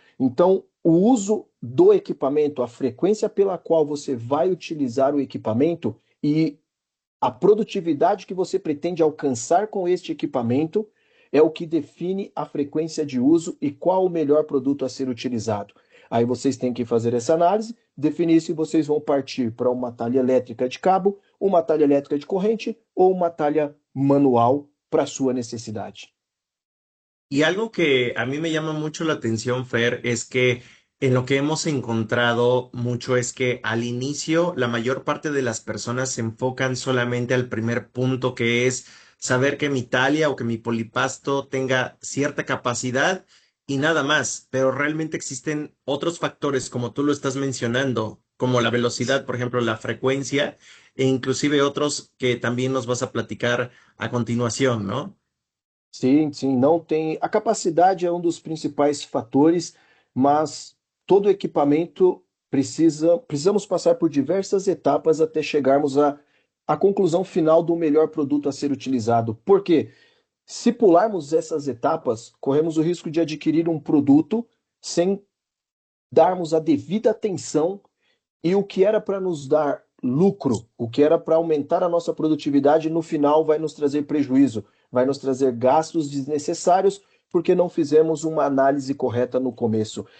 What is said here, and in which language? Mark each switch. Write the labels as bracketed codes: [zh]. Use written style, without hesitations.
[pt] Então, o uso do equipamento, a frequência pela qual você vai utilizar o equipamento e a produtividade que você pretende alcançar com este equipamento é o que define a frequência de uso e qual o melhor produto a ser utilizado. Aí vocês têm que fazer essa análise, definir se vocês vão partir para uma talha elétrica de cabo, uma talha elétrica de corrente ou uma talha manual para a sua necessidade. [es] Y algo que a mí me llama mucho la atención, Fer, es que en lo que hemos encontrado mucho es que al inicio la mayor parte de las personas se enfocan solamente al primer punto, que es saber que mi talia o que mi polipasto tenga cierta capacidad y nada más, pero realmente existen otros factores, como tú lo estás mencionando, como la velocidad, por ejemplo, la frecuencia, e inclusive otros que también nos vas a platicar a continuación, ¿no? [pt] Sim, sim, não tem. A capacidade é um dos principais fatores, mas todo equipamento precisamos passar por diversas etapas até chegarmos à conclusão final do melhor produto a ser utilizado. Por quê? Se pularmos essas etapas, corremos o risco de adquirir um produto sem darmos a devida atenção e o que era para nos dar lucro, o que era para aumentar a nossa produtividade, no final vai nos trazer prejuízo, vai nos trazer gastos desnecessários porque não fizemos uma análise correta no começo.